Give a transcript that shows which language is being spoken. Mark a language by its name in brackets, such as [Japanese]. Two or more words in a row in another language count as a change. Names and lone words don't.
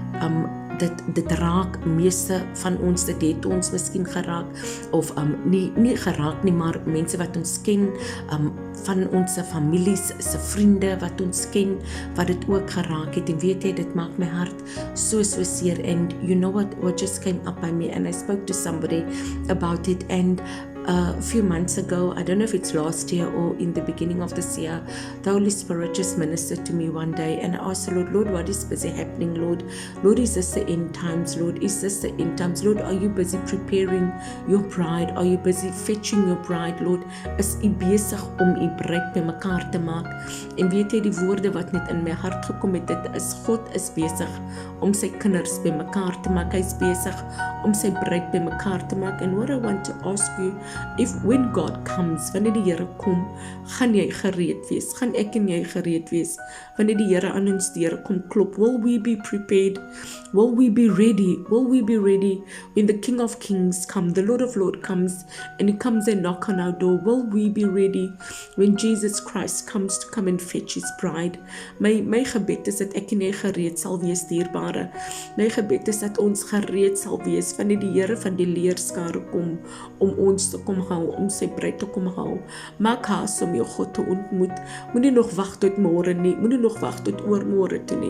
[Afrikaans] dit raak meeste van ons, dit het ons miskien geraak, of nie geraak nie, maar mense wat ons ken, van ons families, se vriende wat ons ken, wat dit ook geraak het, en weet jy, dit maak my hart so seer, [English] and you know what just came up by me, and I spoke to somebody about it, and a few months ago, I don't know if it's last year or in the beginning of this year, the Holy Spirit just ministered to me one day, and I asked the Lord, what is busy happening, Lord? Lord, is this the end times, Lord? Is this the end times? Lord, are you busy preparing your bride? Are you busy fetching your bride, Lord? [Afrikaans] Is u besig om u bruid by mekaar te maak? En weet jy, die woorde wat net in my hart gekom het, dit is, God is besig om sy kinders by mekaar te maak, hy is besig om sy bruid by mekaar te maak, [English] and what I want to ask you, if when God comes, [Afrikaans] wanneer die Here kom, gaan jy gereed wees, gaan ek en jy gereed wees, wanneer die Here aan ons deur kom klop, [English] will we be prepared, will we be ready when the King of Kings comes, the Lord of Lords comes, and he comes and knock on our door, will we be ready when Jesus Christ comes to come and fetch his bride? [Afrikaans] My gebed is dat ek en jy gereed sal wees, dierbare, my gebed is dat ons gereed sal wees, wanneer die Here van die leerskare kom, om ons te kom haal, om sy bruid te kom haal. Maak haas om jou God te ontmoet. Moenie nog wag tot môre nie, moenie nog wag tot oormôre toe nie.